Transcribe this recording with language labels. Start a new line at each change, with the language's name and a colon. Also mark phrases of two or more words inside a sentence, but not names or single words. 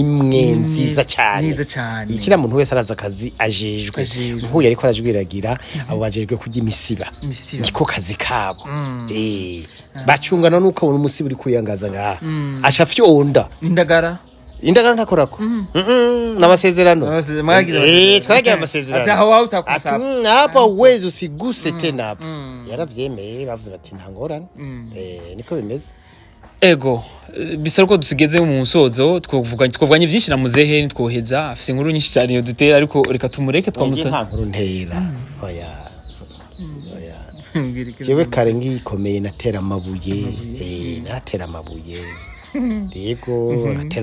Rundi: imwe nziza cyane ikira muntu wese araza akazi ajejwe nkuye ariko arajwiragira abo bajejwe kujya imisiba niko kazi kabo bacungana nuko abona umusiba uri kuriyangaza ngaha acha fyonda indagara ntakorako n'amasezerano twaragira amasezerano ati aho utakusaba
Swahili: hapa uwezi usiguse tena hapo
Rundi: yaravyemeye bavuze bati ntangorane niko bimeze ego bisaba ko dusigeze mu musozo twovuganye byinshi na muzehe nitwoheza afise inkuru nyinshi cyane yo dutera ariko reka tumureke twamusa nta nkuru ntera oya jewe kare ngikomeye natera amabuye natera amabuye yego natera